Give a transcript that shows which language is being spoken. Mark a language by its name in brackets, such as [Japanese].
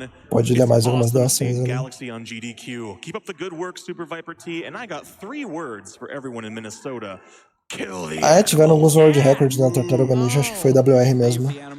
[Portuguese] Pode ler mais algumas doações ali. [English] Keep up the good work, Super Viper T, and I got 3 words for everyone in Minnesota. [Portuguese] Tiveram alguns World Records na Tartaruga Ninja, acho que foi WR mesmo.